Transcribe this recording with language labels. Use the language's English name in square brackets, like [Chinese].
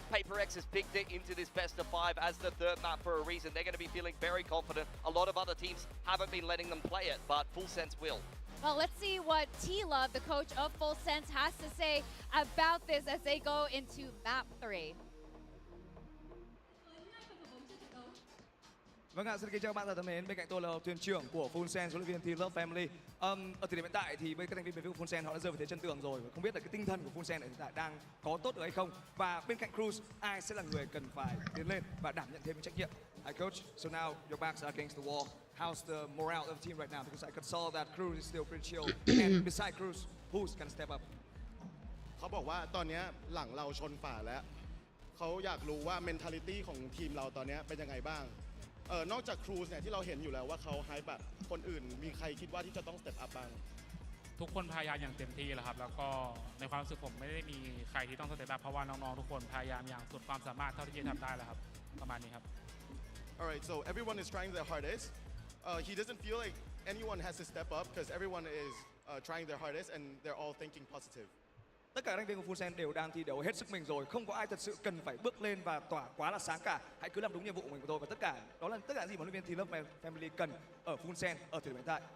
[English] Paper X has picked it into this best of 5 as the third map for a reason. They're going to be feeling very confident. A lot of other teams haven't been letting them play it, but Full Sense will. Well, let's see what T-Love, the coach of Full Sense, has to say about this as they go into map 3. [Vietnamese] Vâng ạ, xin kính chào các bạn thân mến. Bên cạnh tôi là thuyền trưởng của Full Sense, huấn luyện viên Team Love Family. Ở thời điểm hiện tại thì với các thành viên bên phía Full Sense họ đã rơi vào thế chân tường rồi. Không biết là cái tinh thần của Full Sense hiện tại đang có tốt được hay không. Và bên cạnh Cruz, ai sẽ là người cần phải tiến lên và đảm nhận thêm trách nhiệm? [English] Hi coach, so now your backs are against the wall. How's the morale of the team right now? Because I could saw that Cruz is still pretty chill. And beside Cruz, who's gonna step up? [Thai] เขาบอกว่าตอนนี้หลังเราชนฝาแล้วเขาอยากรู้ว่า mentality ของทีมเราตอนนี้เป็นยังไงบ้างนอกจากครูซเนี่ยที่เราเห็นอยู่แล้วว่าเขาไฮป์แบบคนอื่นมีใครคิดว่าที่จะต้อง step up บ้าง ทุกคนพยายามอย่างเต็มที่แล้วครับแล้วก็ในความรู้สึกผมไม่ได้มีใครที่ต้องสเตปอัพเพราะว่าน้องๆทุกคนพยายามอย่างสุดความสามารถเท่าที่จะทำได้แล้วครับประมาณนี้ครับ [English] Alright, so everyone is trying their hardest. He doesn't feel like anyone has to step up because everyone is trying their hardest and they're all thinking positive. [Vietnamese] Tất cả các thành viên của Full Sense đều đang thi đấu hết sức mình rồi, không có ai thật sự cần phải bước lên và tỏa quá là sáng cả. Hãy cứ làm đúng nhiệm vụ của mình thôi và tất cả đó là tất cả gì mà huấn luyện viên Team Love Family cần ở Full Sense ở thời điểm hiện tại.